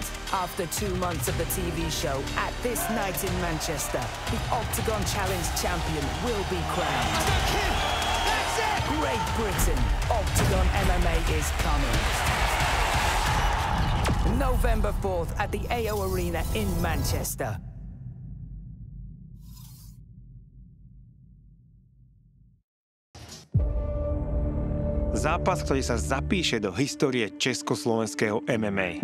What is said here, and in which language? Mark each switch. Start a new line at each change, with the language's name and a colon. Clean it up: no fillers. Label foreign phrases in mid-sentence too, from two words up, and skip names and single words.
English: After 2 months of the TV show, at this night in Manchester, the Octagon Challenge champion will be crowned. That's it! Great Britain, Octagon MMA is coming. November 4th at the AO Arena in Manchester.
Slovak: Zápas, ktorý sa zapíše do histórie československého MMA.